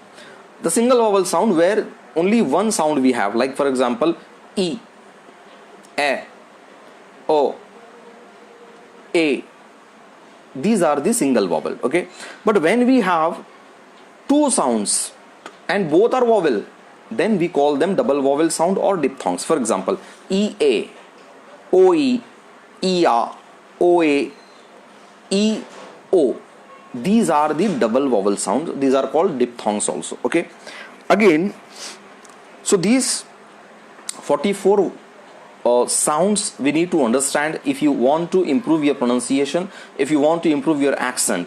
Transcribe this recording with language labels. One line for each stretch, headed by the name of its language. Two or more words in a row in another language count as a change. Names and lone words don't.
English: The single vowel sound, where only one sound we have, like for example E, A, O, A, these are the single vowel. Okay, but when we have two sounds and both are vowel, then we call them double vowel sound or diphthongs. For example, E, A, O, E, E, A, O, A, E, O, these are the double vowel sounds. These are called diphthongs also. Okay, again, so these 44 sounds we need to understand if you want to improve your pronunciation, if you want to improve your accent.